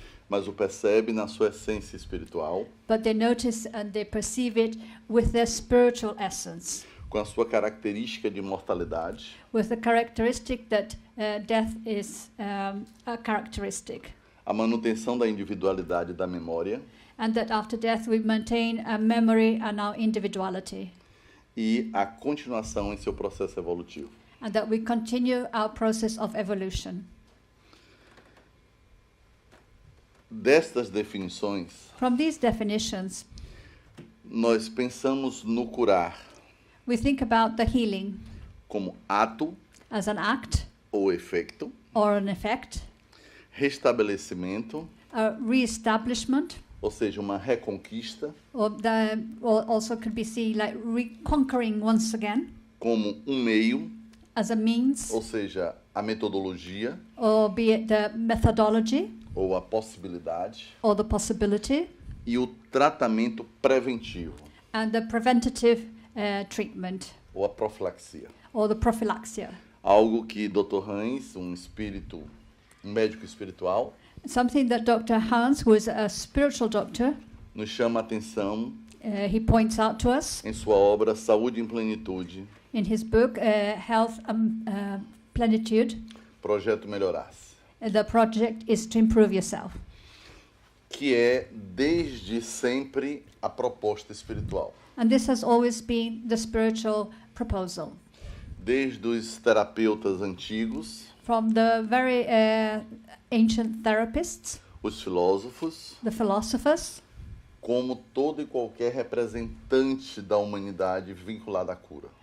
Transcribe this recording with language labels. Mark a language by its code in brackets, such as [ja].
[pt] mas o percebe na sua essência espiritual, [en] but they notice and they perceive it with their spiritual essence, [pt] com a sua característica de mortalidade, [en] with the characteristic that death is a characteristic, [pt] a manutenção da individualidade e da memória [en] and that after death we maintain a memory and our individuality, [pt] e a continuação em seu processo evolutivo. [en] and that we continue our process of evolution. [pt] Destas definições, [en] From these definitions, [pt] nós pensamos no curar [en] we think about the healing [pt] como ato [en] as an act [pt] ou efeito, [en] or an effect, [pt] restabelecimento, [en] a re-establishment, [pt] ou seja, uma reconquista, [en] or also could be seen like reconquering once again [pt] como meio, [en] as a means, [pt] ou seja, a metodologia [en] or be it the methodology [pt] ou a possibilidade, [en] or the possibility, [pt] e o tratamento preventivo [en] and the preventative treatment [pt] ou a profilaxia. [en] or the prophylaxia. [pt] Algo que Dr. Hans, um médico espiritual, [en] Something that Dr. Hans, who is a spiritual doctor, [pt] nos chama a atenção [en] he points out to us [pt] em sua obra Saúde em Plenitude, [en] in his book, Health and Plenitude. [pt] Projeto Melhorar-se, [en] The project is to improve yourself. [pt] que é desde sempre a proposta espiritual. [en] And this has always been the spiritual proposal. [pt] Desde os terapeutas antigos, [en] From the very ancient therapists, [pt] os filósofos, [en] the philosophers, [pt] como todo e qualquer representante da humanidade vinculado à cura.